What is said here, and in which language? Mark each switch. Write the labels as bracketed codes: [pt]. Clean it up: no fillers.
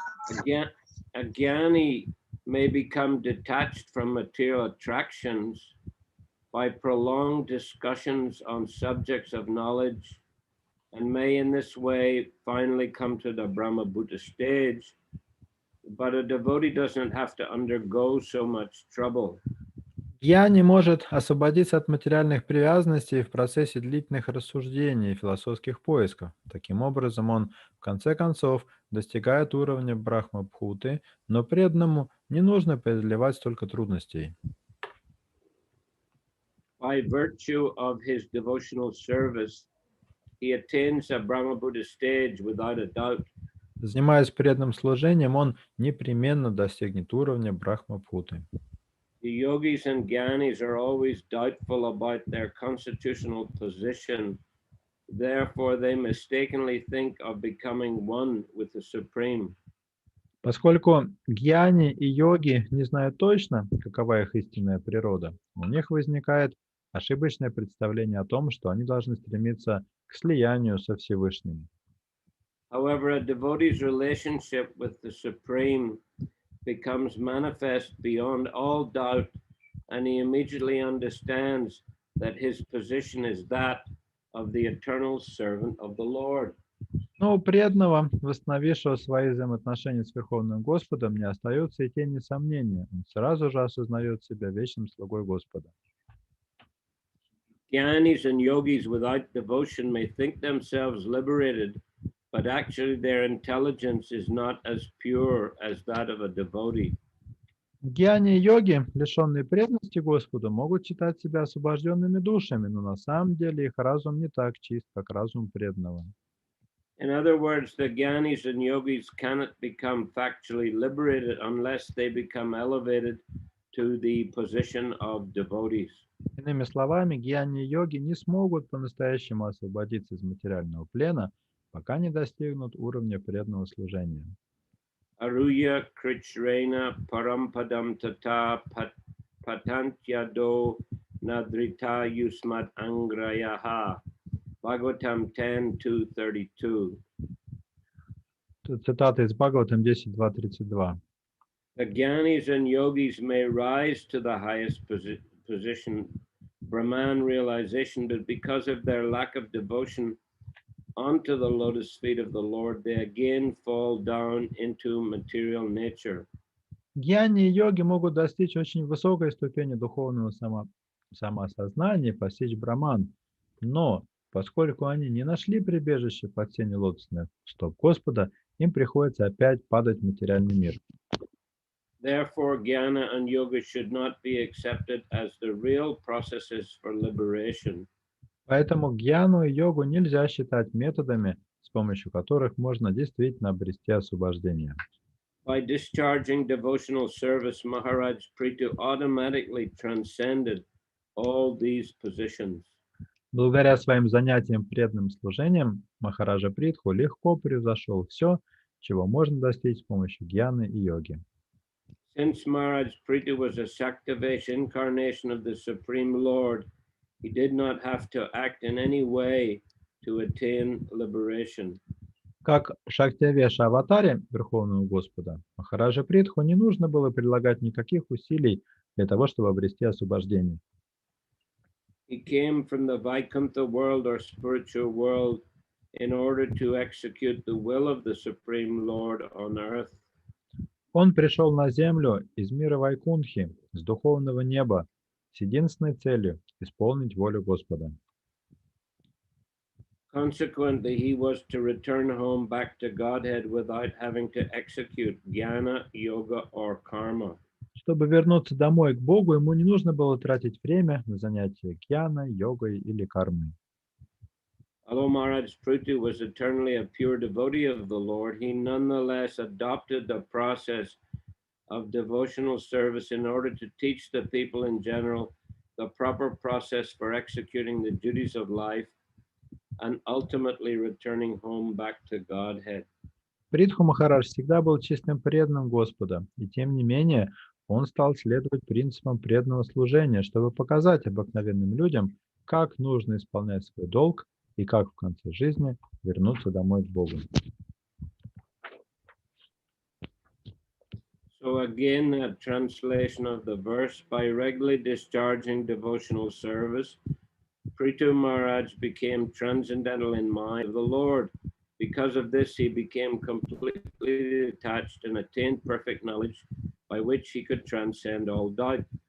[en] A jnani may become detached from material attractions by prolonged discussions on subjects of knowledge and may in this way finally come to the Brahma Bhuta stage, but a devotee doesn't have to undergo so much trouble. [ru] Я не может освободиться от материальных привязанностей в процессе длительных рассуждений и философских поисков. Таким образом, он, в конце концов, достигает уровня Брахмабхуты, но преданному не нужно преодолевать столько трудностей. [en] By virtue of his devotional service, he attains a Brahmabuddha stage without a doubt. [ru] Занимаясь преданным служением, он непременно достигнет уровня Брахмабхуты. [en] The yogis and gyanis are always doubtful about their constitutional position. Therefore, they mistakenly think of becoming one with the Supreme. [ru] Поскольку гьяни и йоги не знают точно, какова их истинная природа, у них возникает ошибочное представление о том, что они должны стремиться к слиянию со Всевышним. [en] However, a devotee's relationship with the Supreme becomes manifest beyond all doubt, and he immediately understands that his position is that of the eternal servant of the Lord. [ru] Но у преданного, восстановившего свои взаимоотношения с Верховным Господом, не остается и тени сомнения. Он сразу же осознает себя вечным слугой Господа. [en] Gyanis and yogis without devotion may think themselves liberated, but actually their intelligence is not as pure as that of a devotee. [ru] Гьяни и йоги, лишенные преданности Господу, могут считать себя освобожденными душами, но на самом деле их разум не так чист, как разум преданного. [en] In other words, the gyanis and yogis cannot become factually liberated unless they become elevated to the position of devotees. [ru] Иными словами, гьяни и йоги не смогут по-настоящему освободиться из материального плена, пока не достигнут уровня преданного служения. [sa] Aruya krichrena parampadam tata patantyado nadrita yusmat angrayaha. [en] Bhagavatam 10:2-32. [ru] Цитата из Бхагаватам 10.2.32. [en] The gyanis and yogis may rise to the highest position, Brahman realization, but because of their lack of devotion onto the lotus feet of the Lord, they again fall down into material nature. [ru] Гьяни и йоги могут достичь очень высокой ступени духовного самоосознания, постичь Браман, но поскольку они не нашли прибежище под сенью лотосных стоп Господа, им приходится опять падать в материальный мир. [en] Therefore, jnana and yoga should not be accepted as the real processes for liberation. [ru] Поэтому гьяну и йогу нельзя считать методами, с помощью которых можно действительно обрести освобождение. [en] By discharging devotional service, Maharaj Prithu automatically transcended all these positions. [ru] Благодаря своим занятиям преданным служением, Махараджа Притху легко превзошел все, чего можно достичь с помощью гьяны и йоги. [en] Since Maharaj Prithu was a Saktavesh incarnation of the Supreme Lord, he did not have to act in any way to attain liberation. [ru] Как Шактявеша аватаре Верховного Господа, Махараджа Притху не нужно было прилагать никаких усилий для того, чтобы обрести освобождение. [en] He came from the Vaikuntha world or spiritual world in order to execute the will of the Supreme Lord on earth. [ru] Он пришел на землю из мира Вайкунтхи, с духовного неба, с единственной целью – исполнить волю Господа. [en] Consequently, he was to return home back to Godhead without having to execute jnana, yoga, or karma. [ru] Чтобы вернуться домой к Богу, ему не нужно было тратить время на занятия гьяной, йогой или кармой. [en] Although Maharaj Prithu was eternally a pure devotee of the Lord, he nonetheless adopted the process of devotional service in order to teach the people in general the proper process for executing the duties of life and ultimately returning home back to Godhead. [ru] Притху Махарадж всегда был чистым преданным Господа, и тем не менее он стал следовать принципам преданного служения, чтобы показать обыкновенным людям, как нужно исполнять свой долг и как в конце жизни вернуться домой к Богу. [en] So again, a translation of the verse: by regularly discharging devotional service, Prithu Maharaj became transcendental in mind of the Lord. Because of this, he became completely detached and attained perfect knowledge by which he could transcend all doubt.